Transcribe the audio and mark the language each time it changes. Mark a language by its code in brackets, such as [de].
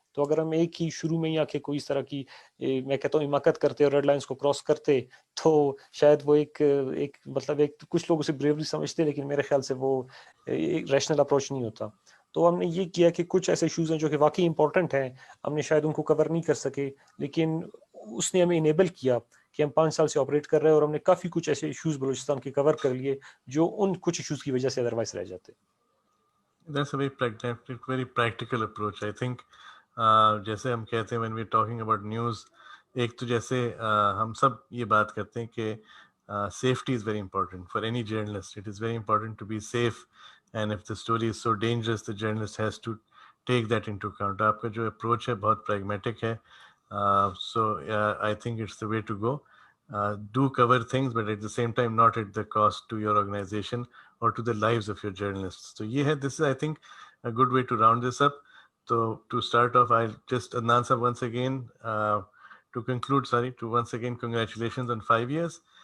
[ur] تو اگر ہم ایک ہی شروع میں ہی آ کے کوئی اس طرح کی میں کہتا ہوں حماقت کرتے اور ریڈ لائنز کو کراس کرتے, تو شاید وہ ایک مطلب ایک کچھ لوگ اسے بریوری سمجھتے, لیکن میرے خیال سے وہ ایک ریشنل اپروچ نہیں ہوتا. تو ہم نے یہ کیا کہ کچھ ایسے ایشوز ہیں جو کہ واقعی امپورٹنٹ ہیں, ہم نے شاید ان کو کور نہیں کر سکے, لیکن اس نے ہمیں انیبل کیا کہ ہم 5 سال سے آپریٹ کر رہے ہیں, اور ہم نے کافی کچھ ایسے ایشوز بلوچستان کے کور کر لیے جو ان کچھ ایشوز کی وجہ سے ادروائز رہ جاتے. [en] That's a very practical approach. I think [ur] جیسے ہم کہتے ہیں [en] when we're talking about news, [ur] ایک تو جیسے ہم سب یہ بات کرتے ہیں کہ [en] safety is very important for any journalist. It is very important to be safe, and if the story is so dangerous, the journalist has to take that into account. [ur] آپ کا جو approach ہے بہت pragmatic ہے. [en] So I think it's the way to go. Do cover things, but at the same time not at the cost to your organization or to the lives of your journalists. So this is, I think, a good way to round this up. So to start off, I'll just announce once again, to conclude, once again, congratulations on 5 years.